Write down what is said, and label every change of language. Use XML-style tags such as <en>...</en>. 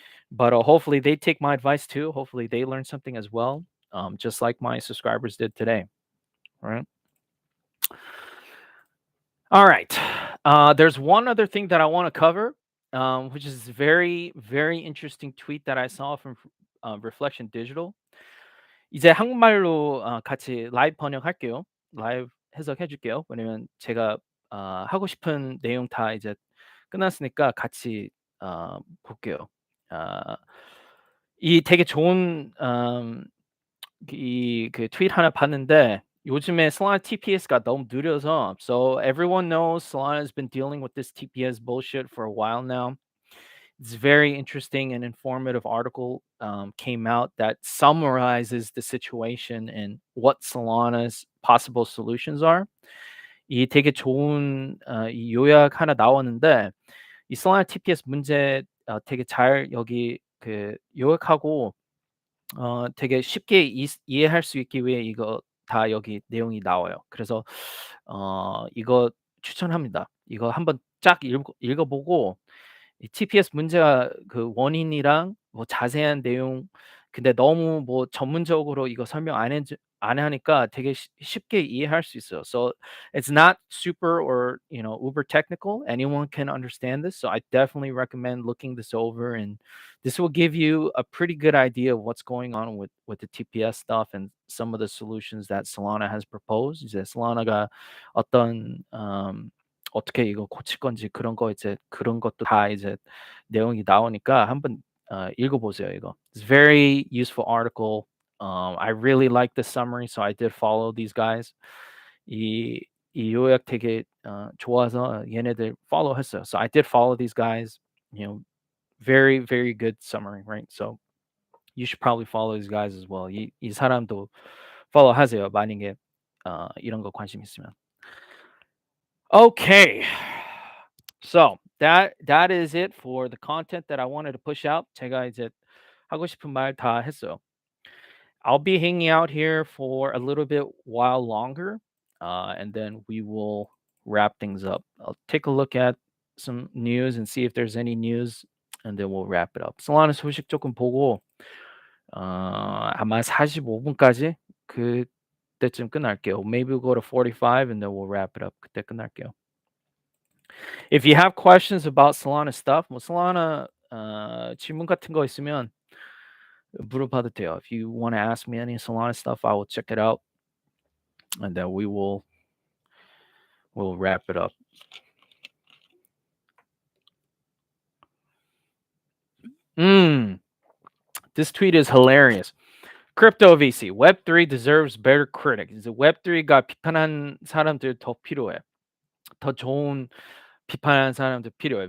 <en>But hopefully they take my advice too. Hopefully they learn something as well, just like my subscribers did today. All right. All right. There's one other thing that I want to cover, which is very, very interesting tweet that I saw from Reflection Digital.</en> <ko>이제 한국말로 같이 라이브 번역할게요. 라이브 해석해 줄게요. 왜냐면 제가 하고 싶은 내용 다 이제 끝났으니까 같이 볼게요. 아 이 되게 좋은 그 트윗 하나 봤는데 요즘에 Solana TPS가 너무 느려서</ko> <en>so everyone knows Solana has been dealing with this TPS bullshit for a while now. It's very interesting and informative article came out that summarizes the situation and what Solana's possible solutions are.</en> <ko>이 되게 좋은 이 요약 하나 나왔는데 이 Solana TPS 문제 되게 잘 여기 그 요약하고 되게 쉽게 이해할 수 있기 위해 이거 다 여기 내용이 나와요. 그래서 이거 추천합니다. 이거 한번 쫙 읽어보고 이 TPS 문제가 그 원인이랑 뭐 자세한 내용 근데 너무 뭐 전문적으로 이거 설명 안 하니까 되게 쉽게 이해할 수 있어요.</ko> <en>So it's not super or uber technical. Anyone can understand this. So I definitely recommend looking this over, and this will give you a pretty good idea of what's going on with the TPS stuff and some of the solutions that Solana has proposed.</en> <ko>이제 Solana가 어떤 어떻게 이거 고칠 건지 그런 거 이제 그런 것도 다 이제 내용이 나오니까 한번 읽어보세요 이거.</ko> <en>It's very useful article. I really like the summary, so I did follow these guys.</en> <ko>이, 이 요약 되게 좋아서 얘네들 follow 했어요.</ko> <en>So I did follow these guys. Very very good summary, right? So you should probably follow these guys as well.</en> <ko>이 사람도 follow 하세요. 만약에 이런 거 관심 있으면.</ko> <en>Okay. So that is it for the content that I wanted to push out.</en> <ko>제가 이제 하고 싶은 말 다 했어요.</ko> <en>I'll be hanging out here for a little bit while longer, and then we will wrap things up. I'll take a look at some news and see if there's any news, and then we'll wrap it up.</en> <ko>솔라나 소식 조금 보고 아마 45분까지 그때쯤 끝날게요.</ko> <en>Maybe we'll go to 45 and then we'll wrap it up.</en> <ko>그때 끝날게요.</ko> <en>If you have questions about Solana stuff,</en> <ko>뭐 Solana 질문 같은 거 있으면 물어봐도 돼요.</ko> <en>If you want to ask me any Solana stuff, I will check it out, and then we'll wrap it up. This tweet is hilarious. Crypto VC, Web3 deserves better critics.</en> <ko>이제 Web3가 비판한 사람들 더 필요해. 더 좋은 비판하는 사람들 필요해.</ko>